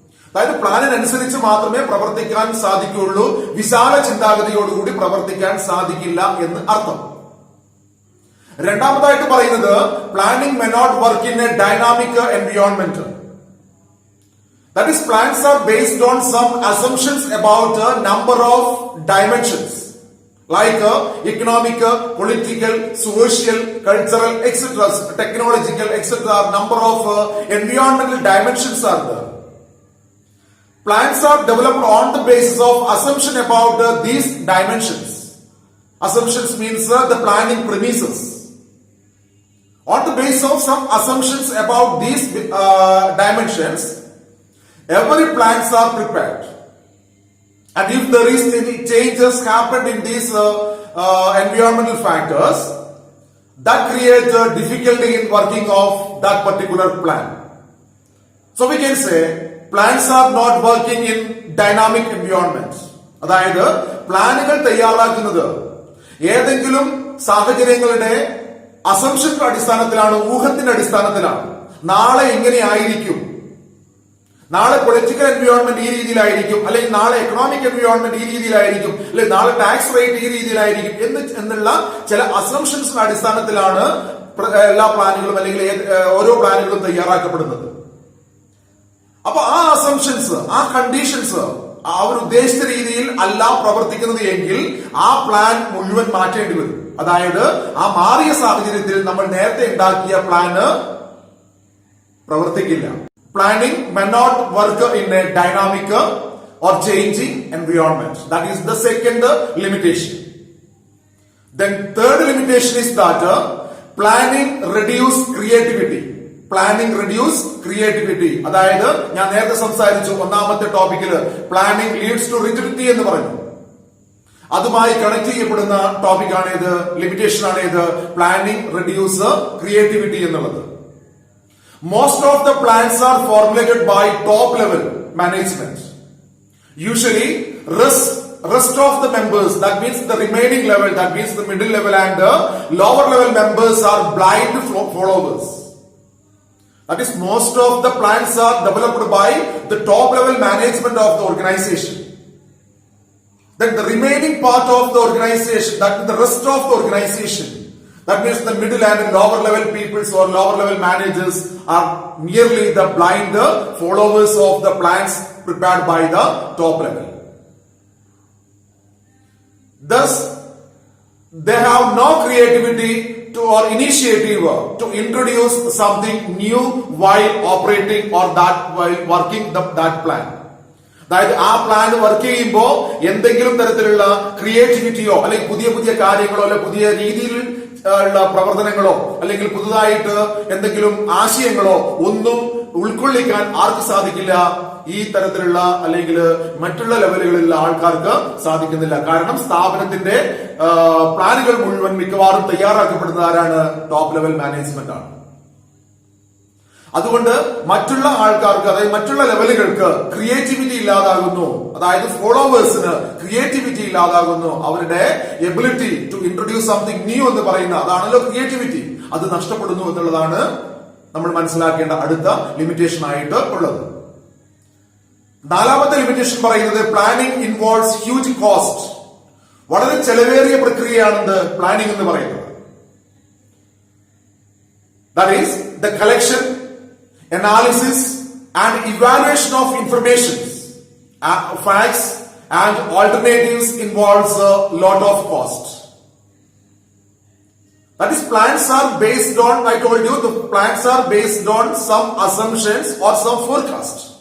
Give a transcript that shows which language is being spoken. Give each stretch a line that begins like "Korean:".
Malayalam: അതായത് പ്ലാനിനനുസരിച്ച് മാത്രമേ പ്രവർത്തിക്കാൻ സാധിക്കുകയുള്ളൂ, വിശാല ചിന്താഗതിയോടുകൂടി പ്രവർത്തിക്കാൻ സാധിക്കില്ല എന്ന് അർത്ഥം. രണ്ടാമതായിട്ട് പറയുന്നത്,
English: Planning may not work in a dynamic environment. That is, plans are based on some assumptions about a number of dimensions like economic, political, social, cultural, etc., technological, etc. Number of environmental dimensions are there. Plans are developed on the basis of assumption about these dimensions. Assumptions means the planning premises. On the basis of some assumptions about these dimensions, every plans are prepared. And if there is any changes happened in these environmental factors, that creates a difficulty in working of that particular plan. So we can say plans are not working in dynamic environments.
Malayalam: അതായത് പ്ലാനുകൾ തയ്യാറാക്കുന്നത് ഏതെങ്കിലും സാഹചര്യങ്ങളുടെ അസംഷന്റെ അടിസ്ഥാനത്തിലാണ്, ഊഹത്തിന്റെ അടിസ്ഥാനത്തിലാണ്. നാളെ ഇങ്ങനെ ആയിരിക്കും, നാളെ പൊളിറ്റിക്കൽ എൻവയോൺമെന്റ് ഈ രീതിയിലായിരിക്കും, അല്ലെങ്കിൽ നാളെ എക്കണോമിക് എൻവയോൺമെന്റ് ഈ രീതിയിലായിരിക്കും, അല്ലെങ്കിൽ നാളെ ടാക്സ് റേറ്റ് ഈ രീതിയിലായിരിക്കും എന്നുള്ള ചില അസംഷൻസിന്റെ അടിസ്ഥാനത്തിലാണ് എല്ലാ പ്ലാനുകളും അല്ലെങ്കിൽ ഓരോ പ്ലാനുകളും തയ്യാറാക്കപ്പെടുന്നത്. അപ്പൊ ആ അസംഷൻസ്, ആ കണ്ടീഷൻസ് അവർ ഉദ്ദേശിച്ച രീതിയിൽ അല്ല പ്രവർത്തിക്കുന്നത് എങ്കിൽ ആ പ്ലാൻ മുഴുവൻ മാറ്റേണ്ടി വരും. അതായത് ആ മാറിയ സാഹചര്യത്തിൽ നമ്മൾ നേരത്തെ ഉണ്ടാക്കിയ പ്ലാന് പ്രവർത്തിക്കില്ല.
English: Planning may not work in a dynamic or changing environment. That is the second limitation. Then third limitation is that planning reduce creativity. Planning reduce creativity.
Malayalam: അതായത് ഞാൻ നേരത്തെ സംസാരിച്ചു ഒന്നാമത്തെ ടോപ്പിക്കിൽ
English: planning leads to rigidity
Malayalam: എന്ന് പറഞ്ഞു. അതുമായി കണക്ട് ചെയ്യപ്പെടുന്ന topic ആണേത്, limitation ആണേത്,
English: planning reduce creativity
Malayalam: എന്നുള്ളത്.
English: Most of the plans are formulated by top level management. Usually rest of the members, that means the remaining level, that means the middle level and the lower level members are blind followers. That is, most of the plans are developed by the top level management of the organization. Then the remaining part of the organization, that is the rest of the organization, that means the middle and lower level peoples or lower level managers are merely the blind followers of the plans prepared by the top level. Thus, they have no creativity or initiative to introduce something new while operating or that while working that plan.
Malayalam: അതായത് ആ plan work ചെയ്യുമ്പോൾ എന്തെങ്കിലും തരത്തിലുള്ള ക്രിയേറ്റിവിറ്റിയോ അല്ലെങ്കിൽ പുതിയ പുതിയ കാര്യങ്ങളോ അല്ലെ പുതിയ രീതിയിൽ ഉള്ള പ്രവർത്തനങ്ങളോ അല്ലെങ്കിൽ പുതുതായിട്ട് എന്തെങ്കിലും ആശയങ്ങളോ ഒന്നും ഉൾക്കൊള്ളിക്കാൻ ആർക്ക് സാധിക്കില്ല? ഈ തരത്തിലുള്ള അല്ലെങ്കിൽ മറ്റുള്ള ലെവലുകളിലുള്ള ആൾക്കാർക്ക് സാധിക്കുന്നില്ല. കാരണം സ്ഥാപനത്തിന്റെ പ്ലാനുകൾ മുഴുവൻ മിക്കവാറും തയ്യാറാക്കപ്പെടുന്നത് ആരാണ്? ടോപ്പ് ലെവൽ മാനേജ്മെന്റ് ആണ്. അതുകൊണ്ട് മറ്റുള്ള ആൾക്കാർക്ക്, അതായത് മറ്റുള്ള ലെവലുകൾക്ക് ക്രിയേറ്റിവിറ്റി ഇല്ലാതാകുന്നു. അതായത് ഫോളോവേഴ്സിന് ക്രിയേറ്റിവിറ്റി ഇല്ലാതാകുന്നു. അവരുടെ
English: ability to introduce something new
Malayalam: എന്ന് പറയുന്ന അതാണല്ലോ ക്രിയേറ്റിവിറ്റി, അത് നഷ്ടപ്പെടുന്നു എന്നുള്ളതാണ് നമ്മൾ മനസ്സിലാക്കേണ്ട അടുത്ത ലിമിറ്റേഷൻ ആയിട്ട് ഉള്ളത്. നാലാമത്തെ ലിമിറ്റേഷൻ പറയുന്നത്
English: Planning involves huge cost.
Malayalam: വളരെ ചെലവേറിയ പ്രക്രിയയാണെന്ന് പ്ലാനിംഗ് എന്ന് പറയുന്നത്.
English: That is the collection, analysis and evaluation of information, facts and alternatives involves a lot of cost. That is, plans are based on, I told you, the plans are based on some assumptions or some forecast.